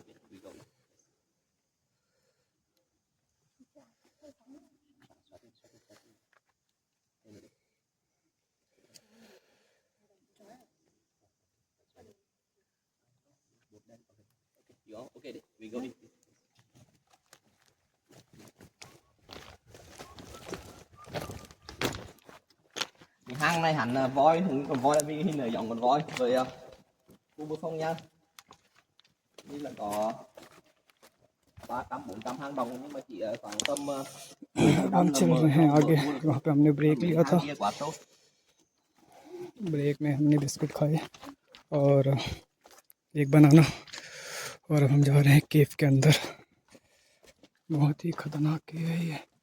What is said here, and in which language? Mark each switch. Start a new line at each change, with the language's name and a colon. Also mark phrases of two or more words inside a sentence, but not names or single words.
English: We go. Okay, you all okay? We go in.
Vietnamese: Hang này hẳn là voi, còn voi là vì hình là giống con voi. Rồi khu vực Phong Nha như là có 300-400 hang động, nhưng mà chỉ khoảng tầm
Hindi: हम चल रहे हैं आगे। वहाँ पे हमने ब्रेक लिया था,
Vietnamese: quá tốt.
Hindi: ब्रेक में हमने बिस्कुट खाए और एक बनाना, और अब हम जा रहे हैं केव के अंदर। बहुत ही खतरनाक केव है ये।